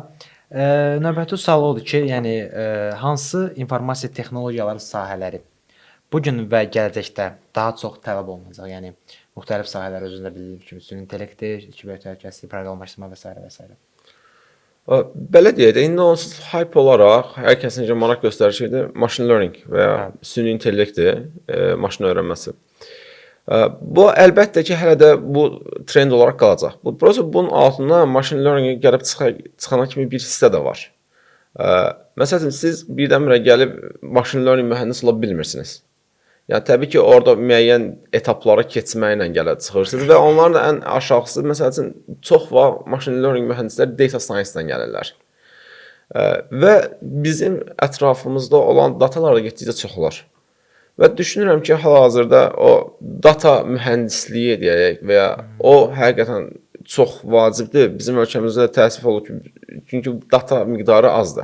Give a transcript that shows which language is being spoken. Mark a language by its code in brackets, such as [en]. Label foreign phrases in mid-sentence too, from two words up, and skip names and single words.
[az] Növbəti sual odur ki, yəni hansı informasiya texnologiyaları sahələri bu gün və gələcəkdə daha çox tələb olunacaq? Yəni müxtəlif sahələr özündə bildiyim kimi, süni intellekti, kiber təhlükəsizlik, proqramlaşdırma və s. və s. Belə deyək də, indi onsuz hype olaraq hər kəsin maraq göstərir şeydir, [en] machine learning [az] və ya süni intellekti, maşın öyrənməsi. Bu əlbəttə ki, hələ də bu trend olaraq qalacaq. Bunun altında [en] machine learning [az] gəlib çıxana kimi bir hissə də var. Məsələn, siz birdən-birə gəlib [en] machine learning [az] mühəndis ola bilmirsiniz. Yəni təbii ki, orada müəyyən etaplara keçməklə gəlib çıxırsınız və onların da ən aşağısı, məsələn, çox vaxt [en] machine learning [az] mühəndisləri [en] data science-dən [az] gəlirlər. Və bizim ətrafımızda olan datalar da getdikcə çoxlar. Və düşünürəm ki, hal-hazırda o data mühəndisliyi deyək və ya o həqiqətən çox vacibdir. Bizim ölkəmizdə təəssüf olur ki, çünki data miqdarı azdır.